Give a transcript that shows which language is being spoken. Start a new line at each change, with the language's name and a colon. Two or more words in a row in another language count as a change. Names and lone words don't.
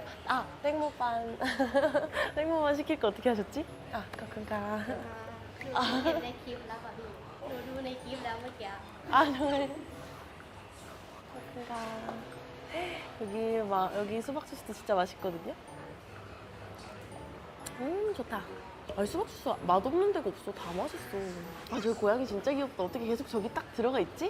Korean: 아, 땡모반. 땡모반 시킬 거 어떻게 하셨지? 아, 그런가.
Thai: หนูเห็นในคลิปแล้วค่ะพี่หนูดูในคลิปแล้วเมื่อกี้
Korean: 아, 정말. 그런가. 여기 수박 주스도 진짜 맛있거든요. 좋다. 아니, 수박 주스 맛없는 데가 없어. 다 맛있어. 아, 저기 고양이 진짜 귀엽다. 어떻게 계속 저기 딱 들어가 있지?